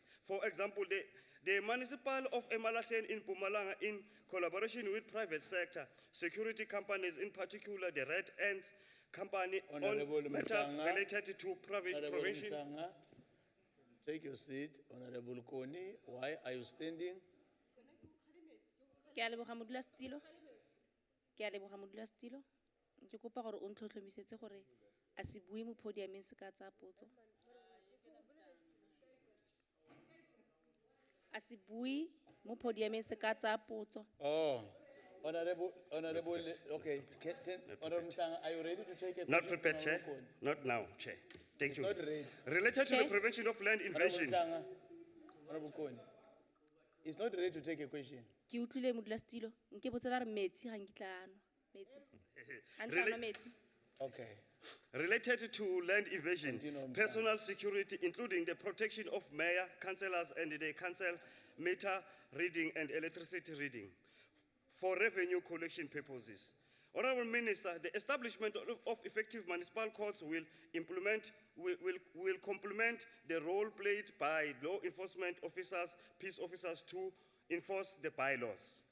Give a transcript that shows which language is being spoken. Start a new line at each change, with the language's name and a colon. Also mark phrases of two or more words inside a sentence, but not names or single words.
English: For example, the Municipal of Emalahleni in Mpumalanga, in collaboration with private sector, security companies, in particular the Red Ant Company, on matters related to provincial. Take your seat, Honorable Koni. Why are you standing?
Tswana: Ke a leboga modulasetilo. Ke kopa gore o ntlhotlhomisetse gore a se bue mo podiumeng se ka tsa potso. A se bue mo podiumeng se ka tsa potso.
English: Oh, Honorable, okay. Honorable Mhlanga, are you ready to take a question? Not prepared, Chair. Not now, Chair. Thank you. Not ready. Related to the prevention of land invasion. Honorable Koni, he's not ready to take a question.
Tswana: Ke utlwile modulasetilo. Nke botsela re metsi ga nkitla ano. Metsi. Antla metsi.
English: Okay. related to land invasion, personal security, including the protection of mayor, councillors, and the council meter reading and electricity reading for revenue collection purposes. Honorable Minister, the establishment of effective municipal courts will complement the role played by law enforcement officers, peace officers to enforce the bylaws.